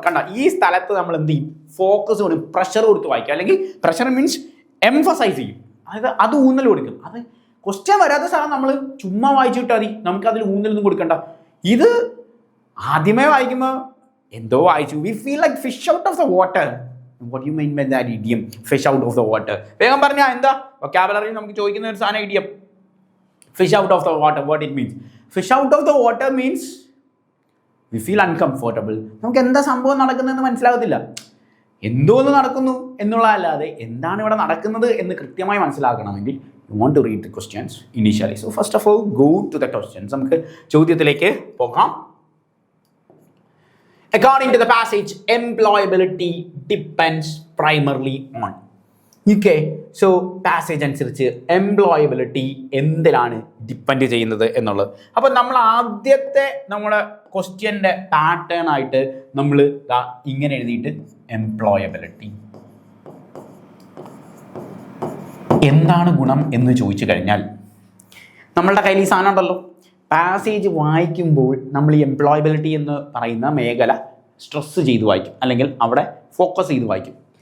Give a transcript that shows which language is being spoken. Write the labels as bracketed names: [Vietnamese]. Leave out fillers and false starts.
[Malayalam] കണ്ട ഈ സ്ഥലത്ത് നമ്മൾ എന്ത് ചെയ്യും, ഫോക്കസ് കൊടുക്കും, പ്രഷർ കൊടുത്ത് വായിക്കുക. അല്ലെങ്കിൽ പ്രഷർ മീൻസ് എംഫസൈസ് ചെയ്യും, അതായത് അത് ഊന്നൽ കൊടുക്കും. അത് ക്വസ്റ്റ്യൻ വരാത്ത സ്ഥലം നമ്മൾ ചുമ്മാ വായിച്ചിട്ടാൽ മതി, നമുക്ക് അതിൽ ഊന്നലൊന്നും കൊടുക്കണ്ട. ഇത് ആദ്യമേ വായിക്കുമ്പോൾ എന്തോ വായിച്ചു, [English] We feel like fish out of the water. What do you mean by that idiom, fish out of the water? [Malayalam] വേഗം പറഞ്ഞാൽ എന്താ വൊക്കാബുലറി നമുക്ക് ചോദിക്കുന്ന ഒരു സാധനം [English] idiom, fish out of the water. What it means, fish out of the water means we feel uncomfortable. [Malayalam] നമുക്ക് എന്താ സംഭവം നടക്കുന്നതെന്ന് മനസ്സിലാകത്തില്ല, എന്തോന്ന് നടക്കുന്നു എന്നുള്ളതല്ലാതെ എന്താണ് ഇവിടെ നടക്കുന്നത് എന്ന് കൃത്യമായി മനസ്സിലാക്കണമെങ്കിൽ [English] you want to read the questions initially. So first of all go to the questions. [Malayalam] നമുക്ക് ചോദ്യത്തിലേക്ക് പോകാം. [English] According to the passage, employability depends primarily on. [Malayalam] Okay, so passage അനുസരിച്ച് എംപ്ലോയബിലിറ്റി എന്തിലാണ് ഡിപ്പെൻഡ് ചെയ്യുന്നത് എന്നുള്ളത്. അപ്പം നമ്മൾ ആദ്യത്തെ നമ്മുടെ ക്വസ്റ്റ്യൻ്റെ പാറ്റേൺ ആയിട്ട് നമ്മൾ ഇങ്ങനെ എഴുതിയിട്ട് എംപ്ലോയബിലിറ്റി എന്താണ് ഗുണം എന്ന് ചോദിച്ചു കഴിഞ്ഞാൽ നമ്മളുടെ കയ്യിൽ ഈ സാധനം ഉണ്ടല്ലോ, പാസേജ് വായിക്കുമ്പോൾ നമ്മൾ ഈ എംപ്ലോയബിലിറ്റി എന്ന് പറയുന്ന മേഖല സ്ട്രെസ് ചെയ്ത് വായിക്കും, അല്ലെങ്കിൽ അവിടെ ഫോക്കസ് ചെയ്ത് വായിക്കും.